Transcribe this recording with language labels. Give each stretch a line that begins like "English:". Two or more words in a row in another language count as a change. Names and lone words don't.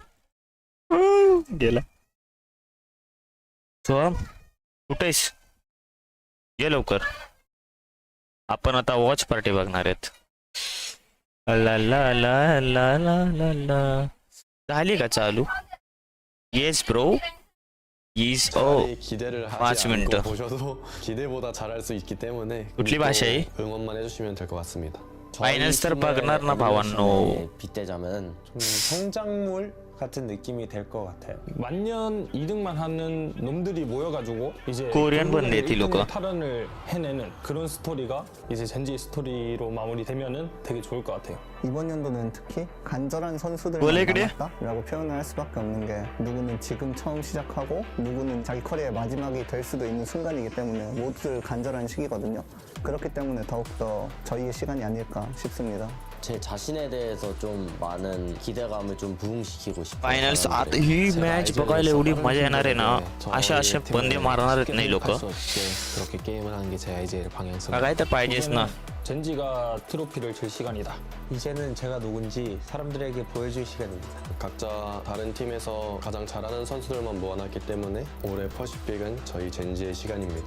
Marathi: गेला. तो कुठेस? ये लवकर. आपण आता वॉच पार्टी बघणार आहेत. ला ला ला ला ला ला ला. झाली का चालू?
English: yes bro.
Marathi: येस. ओ
Korean: 기대를 하지 5 않고
Marathi: मिनिटं.
Korean: 보셔도 기대보다 잘할 수 있기 때문에
Marathi: कुठली भाषा आहे?
Korean: 응원만 해주시면 될 것 같습니다.
Marathi: फायनल्स तर बघणार ना भावांनो.
Korean: 빗대자면 좀 성장물 같은 느낌이 될 것 같아요. 만년 2등만 하는 놈들이 모여가지고 이제 코리안 번데 딜로가. 탈환을 해내는 그런 스토리가 이제 젠지 스토리로 마무리되면은 되게 좋을 것 같아요. 이번 연도는 특히 간절한 선수들만 원래 그래? 남았다라고 표현을 할 수밖에 없는 게 누구는 지금 처음 시작하고 누구는 자기 커리어의 마지막이 될 수도 있는 순간이기 때문에 모두들 간절한 시기거든요. 그렇기 때문에 더욱더 저희의 시간이 아닐까 싶습니다. 제 자신에 대해서 좀 많은 기대감을 좀 부응시키고 싶어요.
Marathi: फायनल्स आता ही मॅच बघायला एवढी मजा येणार आहे ना. अशा बंदे मारणार नाही लोक.
Korean: 그렇게 게임을 하는 게 제 아이디어의 방향성.
Marathi: काय तर पाहिजेच ना.
Korean: 젠지가 트로피를 질 시간이다. 이제는 제가 누군지 사람들에게 보여줄 시간입니다. 각자 다른 팀에서 가장 잘하는 선수들만 모아놨기 때문에 올해 퍼시픽은 저희 젠지의 시간입니다.